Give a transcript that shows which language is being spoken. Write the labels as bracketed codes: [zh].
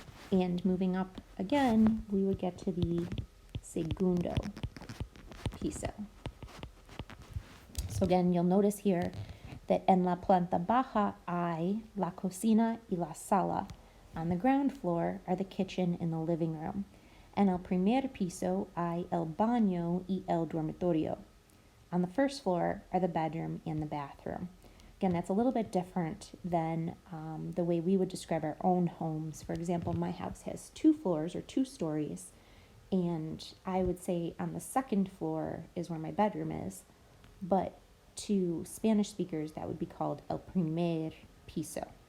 [en] And moving up again, we would get to the segundo piso. So again, you'll notice here that [es] en la planta baja hay la cocina y la sala. [en] On the ground floor are the kitchen and the living room. [es] En el primer piso hay el baño y el dormitorio. [en] On the first floor are the bedroom and the bathroom. Again, that's a little bit different than the way we would describe our own homes. For example, my house has 2 floors or 2 stories, and I would say on the second floor is where my bedroom is, but to Spanish speakers, that would be called el primer piso.